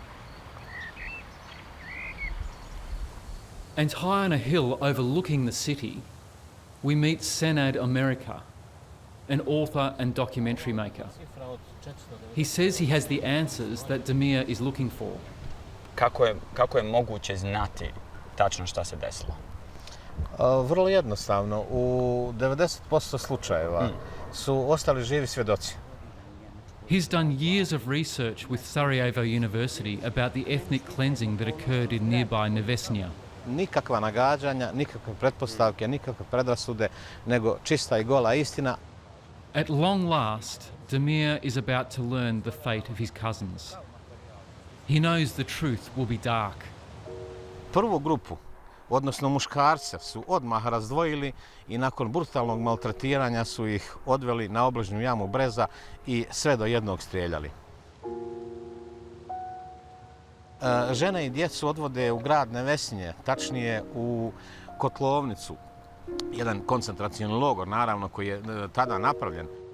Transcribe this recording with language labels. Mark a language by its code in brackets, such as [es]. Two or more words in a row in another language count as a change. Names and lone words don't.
[en] And high on a hill overlooking the city, we meet Senad America, an author and documentary maker. He says he has the answers that Damir is looking for. [bs] Kako je moguće znati tačno šta se desilo? Vrlo jednostavno. U 90% slučajeva su ostali živi svjedoci. [en] He's done years of research with Sarajevo University about the ethnic cleansing that occurred in nearby Nevesnja. [bs] Nikakva nagađanja, nikakve pretpostavke, nikakve predrasude, nego čista i gola istina. [en] At long last, Damir is about to learn the fate of his cousins. He knows the truth will be dark. [bs] Prvu grupu, odnosno muškarce, su odmah razdvojili i nakon brutalnog maltretiranja su ih odveli na obližnju jamu Breza i sve do jednog strijeljali. Žene i djecu odvode u grad Nevesnje, tačnije u kotlovnicu, jedan koncentracioni logor, naravno, koji je tada napravljen.